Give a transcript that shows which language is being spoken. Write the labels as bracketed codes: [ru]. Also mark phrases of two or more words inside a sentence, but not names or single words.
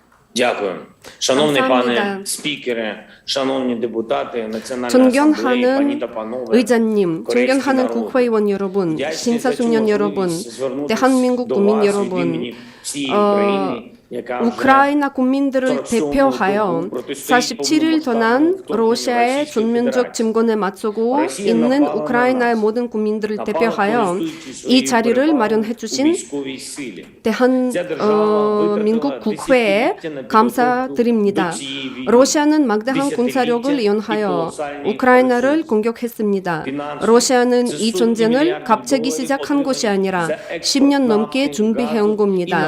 [uk] Дякую. Шановний [ko] 감사합니다. [uk] пане спікере, шановні депутати, Національної асамблеї, пані [ko] 존경하는 [uk] та панове, [ko] 의장님, [uk] корейський [ko] 존경하는 [uk] народ. [ko] 국회의원 여러분, [uk] Вдячний за цю [ko] 신사숙련 여러분, [uk] можливість звернутися [ko] 대한민국 [uk] до [ko] 국민 [uk] вас від [ko] 여러분, [uk] імені всієї України, яка вже [ko] 우크라이나 국민들을 47일 대표하여 47일 동안 로시아의 전면적 침공에 맞서고 있는 우크라이나의 모든 국민들을 대표하여 이 자리를 마련해 주신 [uk] військовій силі. [ko] 대한민국 국회에 감사드립니다. 로시아는 막대한 군사력을 이용하여 우크라이나를 공격했습니다. 로시아는 이 전쟁을 갑자기 시작한 것이 아니라 10년 넘게 준비해온 겁니다.